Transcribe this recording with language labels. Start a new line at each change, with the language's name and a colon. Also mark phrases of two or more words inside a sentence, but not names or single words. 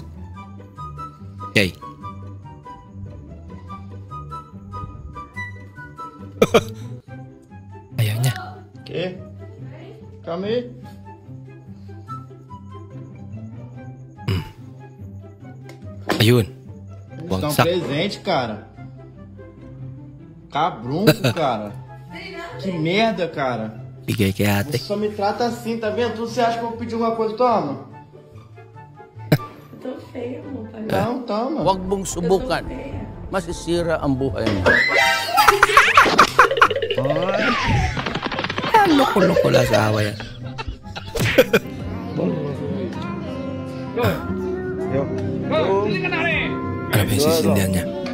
Filipino: Okay. Ayaw niya. Okay. Kami. Ayun.
Portuguese: Estão
Filipino: Wagsak.
Portuguese: presentes, cara. Cabrunco, cara. Que merda, cara.
Filipino: Bigay kay ate.
Portuguese: Você só me trata assim, tá vendo? Você acha que eu vou pedir alguma coisa? Toma. Tô feia, amor. Não, toma.
Filipino: Huwag mong subukan. Masisira ang buhay mo. Loko-loko lang sa awa yan. Ano ba yung sisindihan niya?